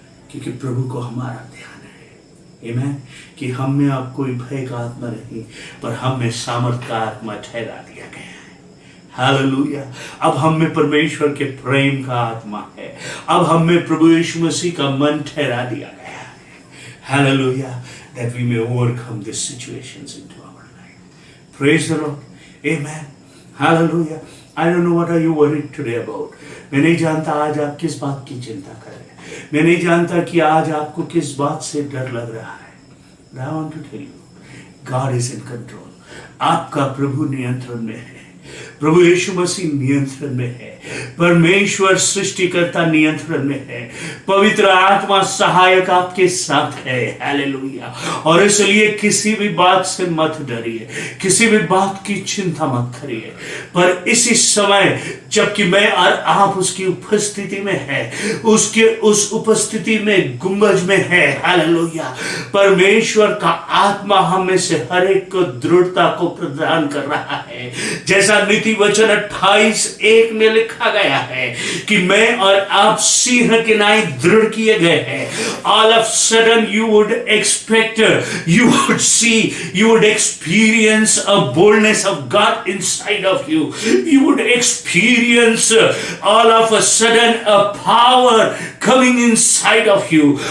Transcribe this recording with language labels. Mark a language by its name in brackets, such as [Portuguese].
[Hindi] क्योंकि प्रभु को हमारा ध्यान है। आमीन। कि हम में अब कोई भय का आत्मा नहीं, पर हम में सामर्थ का आत्मा ठहरा दिया गया है। हालेलुया। अब हम में परमेश्वर के प्रेम का आत्मा है। अब हम में प्रभु यीशु मसीह का मन ठहरा दिया गया है। Hallelujah. [English] That we may overcome these situations into our life. Praise the Lord. Amen. Hallelujah. I don't know what are you worried today about. [Hindi] मैं नहीं जानता आज आप किस बात की चिंता कर रहे हैं। मैं नहीं जानता कि आज आपको किस बात से डर लग रहा है। [English] I want to tell you, God is in control. [Hindi] आपका प्रभु नियंत्रण में है। प्रभु यीशु मसीह नियंत्रण में है। परमेश्वर सृष्टिकर्ता नियंत्रण में है। पवित्र आत्मा सहायक आपके साथ है। हालेलुया। और इसलिए किसी भी बात से मत डरिए, किसी भी बात की चिंता मत करिए, पर इसी समय जबकि मैं और आप उसकी उपस्थिति में है, उसके उस उपस्थिति में गुंबज में है। हालेलुया। परमेश्वर का आत्मा हम में से हर एक को दृढ़ता को प्रदान कर रहा है। जैसा नीति मत्ती वचन 28:1 में लिखा गया है कि मैं और आप सिंह के नाई दृढ़ किए गए हैं. [English] All of sudden you would expect, you would see, you would experience a boldness of God inside of you. You would experience all of a sudden a power coming inside of you.